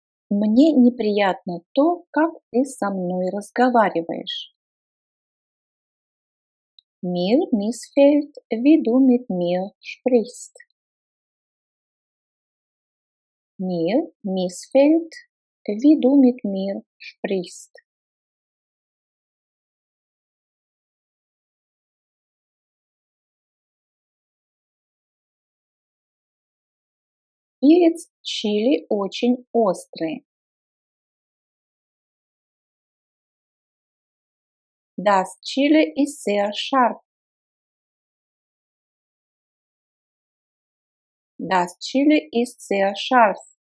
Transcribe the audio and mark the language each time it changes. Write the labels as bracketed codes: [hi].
[ru] Мне неприятно то, как ты со мной разговариваешь. [de] Mir missfällt, wie du mit mir sprichst. Mir missfällt, wie du mit mir sprichst. [ru] Перец чили очень острый. [de] Das Chili ist sehr scharf. Das Chili ist sehr scharf.